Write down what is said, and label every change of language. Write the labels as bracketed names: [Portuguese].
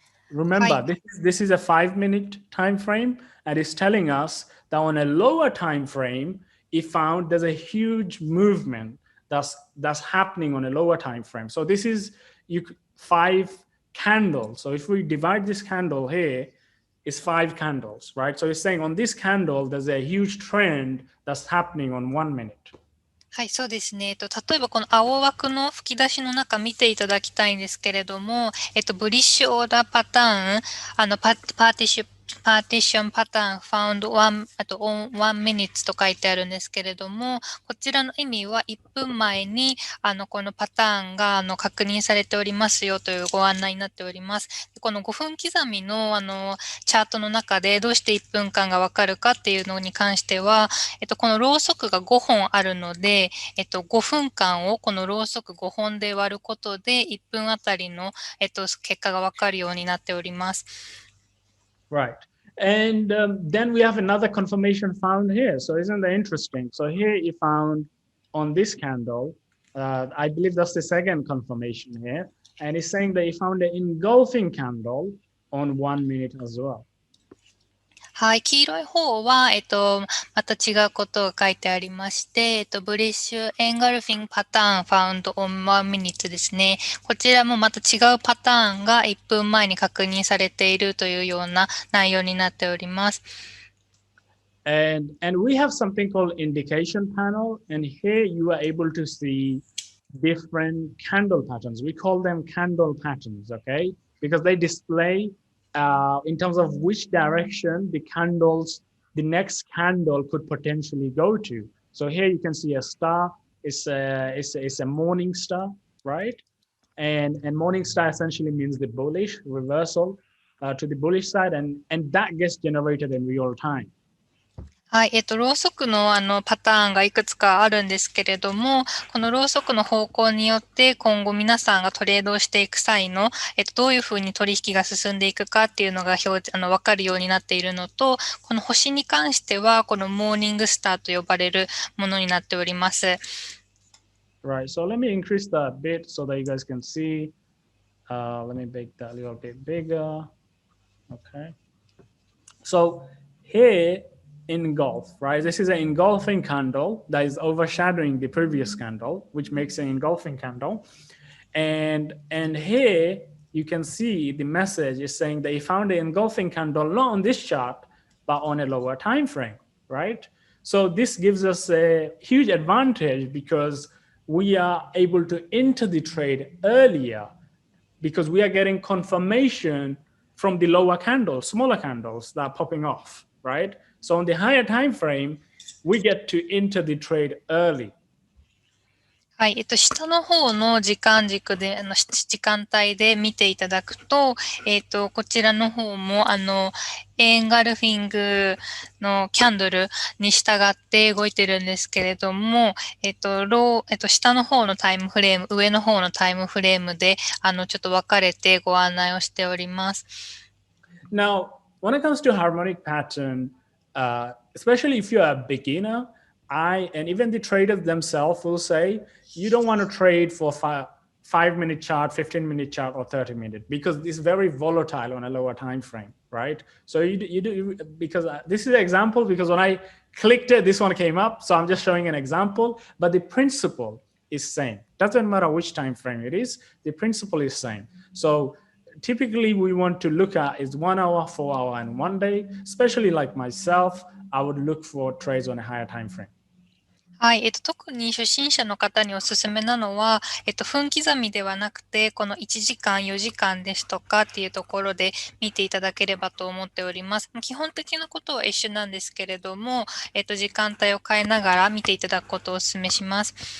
[English] Remember, this is a 5-minute time frame, and it's telling us that on a lower time frame, it found there's a huge movement that's happening on a lower time frame. So this is 5 candles. So if we divide this candle here, it's 5 candles, right? So it's saying on this candle, there's a huge trend that's happening on 1 minute. [Japanese] はい、そうですね。例えばこの青枠の吹き出しの中見ていただきたいんですけれども、ブリッシュオーダーパターン、パーティションパターン、 [English] found one, one minutes [Japanese] と書いてあるんですけれども、こちらの意味は1分前に、このパターンが、確認されておりますよというご案内になっております。この5分刻みの、チャートの中でどうして1分間がわかるかっていうのに関しては、このろうそくが5本あるので、5分間をこのろうそく5本で割ることで、1分あたりの、結果がわかるようになっております。 [English] Right. And then we have another confirmation found here. So isn't that interesting? So here you found on this candle, I believe that's the second confirmation here. And it's saying that you found an engulfing candle on 1 minute as well. [Japanese] はい、黄色い方は、また違うことが書いてありまして、ブリッシュエンガルフィングパターン [English] found on 1 minute [Japanese] ですね。こちらもまた違うパターンが1分前に確認されているというような内容になっております。 [English] And we have something called indication panel. And here you are able to see different candle patterns. We call them candle patterns, okay? Because they display in terms of which direction the next candle could potentially go to. So here you can see a star. It's a morning star, right? And morning star essentially means the bullish reversal to the bullish side, and that gets generated in real time. [Japanese] はい、ろうそくのパターンがいくつかあるんですけれども、このろうそくの方向によって今後皆さんがトレードをしていく際の、どういうふうに取引が進んでいくかっていうのがわかるようになっているのと、この星に関しては、このモーニングスターと呼ばれるものになっております。 [English] Right, so let me increase that a bit so that you guys can see. Let me make that a little bit bigger. Okay. So here, engulf, right? This is an engulfing candle that is overshadowing the previous candle, which makes an engulfing candle. And here you can see the message is saying that you found an engulfing candle not on this chart, but on a lower time frame, right? So this gives us a huge advantage because we are able to enter the trade earlier because we are getting confirmation from the lower candles, smaller candles that are popping off, right? So on the higher time frame, we get to enter the trade early. [Japanese] はい、下の方の時間軸で、時間帯で見ていただくと、こちらの方も、エンガルフィングのキャンドルに従って動いてるんですけれども、下の方のタイムフレーム、上の方のタイムフレームで、ちょっと分かれてご案内をしております。 [English] Now, when it comes to harmonic pattern, especially if you're a beginner, and even the traders themselves will say, you don't want to trade for 5-minute chart, 15-minute chart, or 30-minute because it's very volatile on a lower time frame, right? So you do because this is an example because when I clicked it, this one came up. So I'm just showing an example, but the principle is same. Doesn't matter which time frame it is, the principle is same. So typically we want to look at is 1 hour, 4 hour, and 1 day. Especially like myself, I would look for trades on a higher time frame. [Japanese] はい、特に初心者の方におすすめなのは、分刻みではなくて、この1時間、4時間ですとかっていうところで見ていただければと思っております。基本的なことは一緒なんですけれども、時間帯を変えながら見ていただくことをお勧めします。